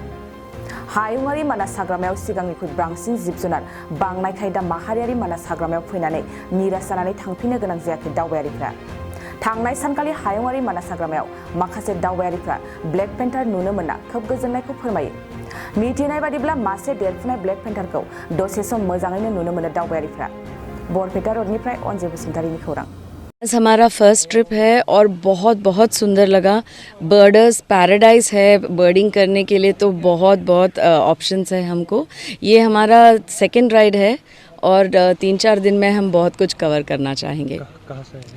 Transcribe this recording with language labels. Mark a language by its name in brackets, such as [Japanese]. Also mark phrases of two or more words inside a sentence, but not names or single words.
[Bodo] हायुङारि मानास हाग्रामायाव सिगांनिख्रुइ बांसिन जिब जुनार बांनायखाय दा माहारियारि मानास हाग्रामायाव फैनानै निराश जानानै थांफिननो गोनां जायाखै दावबायारिफ्रा। थांनाय सानखालि हायुङारि मानास हाग्रामायाव माखासे दावबायारिफ्रा [English] black panther [Bodo] नुनो मोनना खोब गोजोननायखौ फोरमायो। मिथिनाय बादिब्ला मासे देरफुनाय ब्लेक पेन्थारखौ दसे सम मोजाङैनो नुनो मोनो दावबायारिफ्रा। बरपेटा रोडनिफ्राय अन्जे बसुमतारीनि खौरां। [Hindi] हमारा [English] first trip [Hindi] है और बहुत सुंदर लगा। बर्डर्स पैराडाइज है बर्डिंग करने के लिए, तो बहुत ऑप्शंस है हमको। ये हमारा [English] second ride [Hindi] है और 3-4 दिन में हम बहुत कुछ कवर करना चाहेंगे। कहाँ से हैं?